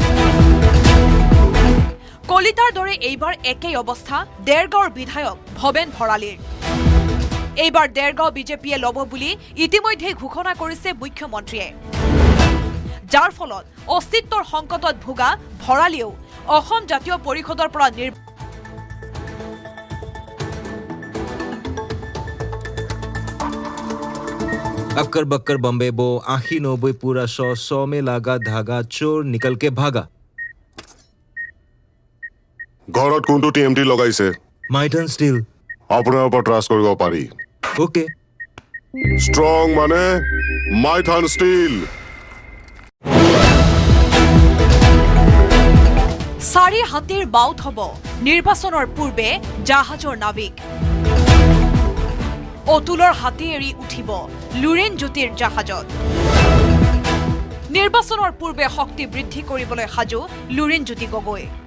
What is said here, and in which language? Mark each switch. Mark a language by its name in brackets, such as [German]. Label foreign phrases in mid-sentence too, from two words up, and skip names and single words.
[Assamese] কলিতাৰ দৰে এইবাৰ একেই অৱস্থা দেৰগাঁৱৰ বিধায়ক ভবেন ভৰালীৰ এইবাৰ দেৰগাঁও বিজেপিয়ে ল'ব বুলি ইতিমধ্যে ঘোষণা কৰিছে মুখ্যমন্ত্ৰীয়ে যাৰ ফলত অস্তিত্বৰ সংকটত ভোগা ভৰালীয়েও অসম জাতীয় পৰিষদৰ পৰা [Hindi] अक्कर बक्कर बम्बे बो आखी 90 पूरा 100 में लागा धागा चोर निकल के भागा [Assamese] ঘৰত কোনটো টিএমটি লগাইছে মাইটন ষ্টিল আপোনাৰ ওপৰত ট্ৰাষ্ট কৰিব পাৰি ওকে ষ্ট্ৰং মানে মাইথান ষ্টিল 4 হাতীৰ বাউট হ'ব নিৰ্বাচনৰ পূৰ্বে জাহাজৰ নাবিক অতুলৰ হাতী এৰি উঠিব লুৰেণ জ্যোতিৰ জাহাজত নিৰ্বাচনৰ পূৰ্বে শক্তি বৃদ্ধি কৰিবলৈ সাজু লুৰেণ জ্যোতি গগৈ